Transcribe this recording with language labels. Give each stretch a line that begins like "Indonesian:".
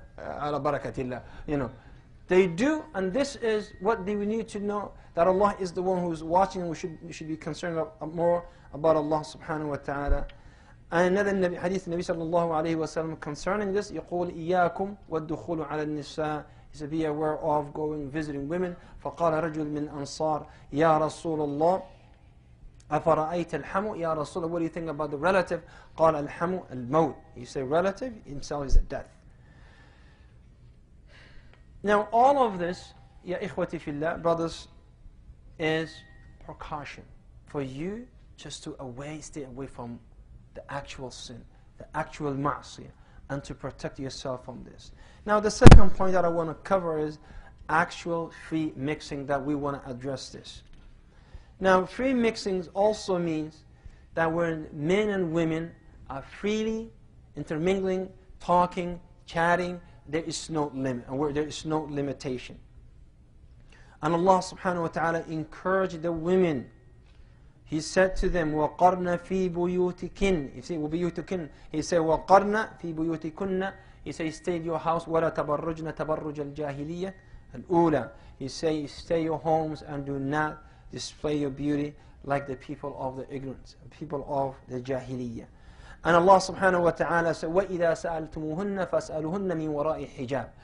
English: Ala barakatillah. They do, and this is what we need to know, that Allah is the one who is watching, and we should be concerned more about Allah subhanahu wa ta'ala. And another hadith, Nabi sallallahu alayhi wa sallam, concerning this,
Arabic: يقول إياكم والدخول على النساء.
English: He said, be aware of going, visiting women.
Arabic: فقال رجل من أنصار يا رسول الله أفرأيت الحمو. يا رسول الله,
English: what do you think about the relative?
Arabic: قال الحمو الموت.
English: He said relative, himself is a death. Now all of this,
Arabic: ya ikhwati fillah,
English: brothers, is precaution for you just to stay away from the actual sin, the actual ma'asiyah, and to protect yourself from this. Now the second point that I want to cover is actual free mixing, that we want to address this. Now free mixing also means that when men and women are freely intermingling, talking, chatting, there is no limit, and where there is no limitation. And Allah subhanahu wa ta'ala encouraged the women. He said to them,
Arabic: وَقَرْنَ فِي بُيُوتِكِنْ.
English: You see,
Arabic: وَبُيُوتِكِنْ.
English: He said,
Arabic: وَقَرْنَ فِي بُيُوتِكُنَّ.
English: He said, stay in your house,
Arabic: وَلَا تَبَرُّجْنَ تَبَرُّجَ الْجَاهِلِيَّةِ الْأُولَى.
English: He said, stay your homes and do not display your beauty like the people of the ignorance, people of the Jahiliyyah. And Allah subhanahu wa ta'ala said,
Arabic: وَإِذَا سَأَلْتُمُوهُنَّ فَاسْأَلُهُنَّ مِنْ وَرَاءِ حِجَابٍ.